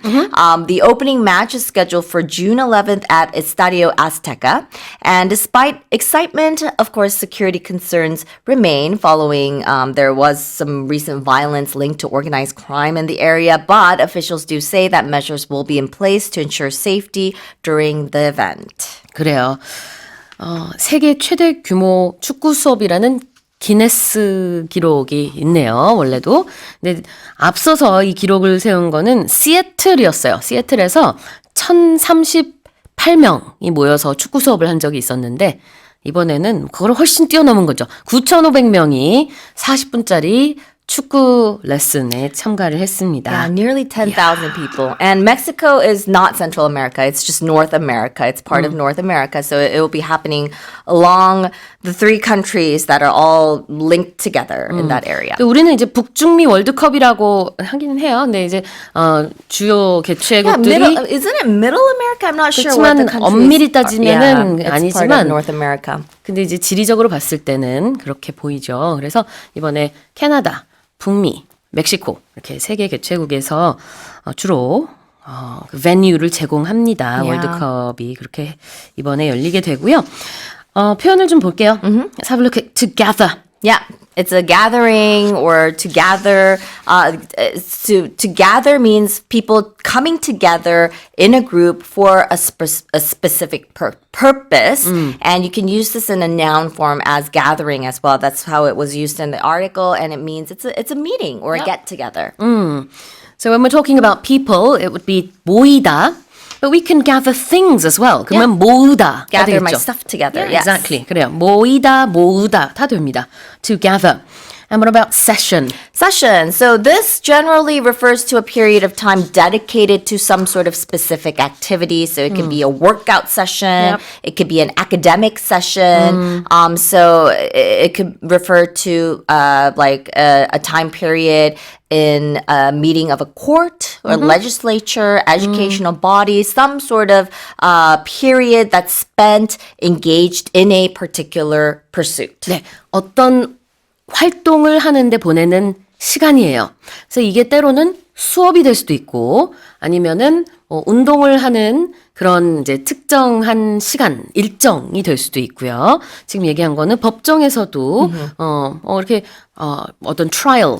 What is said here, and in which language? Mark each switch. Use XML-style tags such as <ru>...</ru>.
<en>The opening match is scheduled for June 11th at Estadio Azteca. And despite excitement, of course, security concerns remain following there was some recent violence linked to organized crime in the area. But officials do say that measures will be in place to ensure safety during the event.</en> <ko>그래요. 세계 최대 규모 축구 수업이라는 기네스 기록이 있네요. 원래도. 근데 앞서서 이 기록을 세운 거는 시애틀이었어요. 시애틀에서 1,038명이 모여서 축구 수업을 한 적이 있었는데 이번에는 그걸 훨씬 뛰어넘은 거죠. 9,500명이 40분짜리 축구 레슨에 참가를 했습니다.</ko> <en>Yeah, nearly 10,000 people. And Mexico is not Central America. It's just North America. It's part of North America. So it will be happening along the three countries that are all linked together in that area.</en> <ko>우리는 이제 북중미 월드컵이라고 하기는 해요. 근데 이제 주요</ko> <en>Yeah,</en> <ko>개최국들이</ko> <en>isn't it Middle America? I'm not sure what the</en> <ko>그렇지만</ko> <en>countries</en> <ko>엄밀히</ko> <en>are.</en> <ko>따지면은</ko> <en>Yeah, it's part of</en> <ko>아니지만</ko> <en>North America.</en> <ko>근데 이제 지리적으로 봤을 때는 그렇게 보이죠. 그래서 이번에 캐나다, 북미, 멕시코 이렇게 세 개 개최국에서 주로 그 베뉴를 제공합니다.</ko> <en>Yeah.</en> <ko>월드컵이 그렇게 이번에 열리게 되고요. 표현을 좀 볼게요.</ko> <en>Let's have a look at together. Yeah, it's a gathering or to gather. To gather means people coming together in a group for a specific purpose. And you can use this in a noun form as gathering as well. That's how it was used in the article. And it means it's a meeting or a get together. So when we're talking about people, it would be 모이다. But we can gather things as well.</en> <ko>그러면 모으다.</ko> <en>Gather my stuff together. Yeah, Yes. exactly.</en> <ko>그래요. 모이다, 모으다 다 됩니다.</ko> <en>To gather. And what about session? Session. So this generally refers to a period of time dedicated to some sort of specific activity. So it could be a workout session. Yep. It could be an academic session. So it could refer to like a time period in a meeting of a court or legislature, educational body, some sort of period that's spent engaged in a particular pursuit.</en> <ko>네, 어떤 활동을 하는데 보내는 시간이에요. 그래서 이게 때로는 수업이 될 수도 있고 아니면은 운동을 하는 그런 이제 특정한 시간, 일정이 될 수도 있고요. 지금 얘기한 거는 법정에서도 이렇게 어떤 트라이얼,</ko>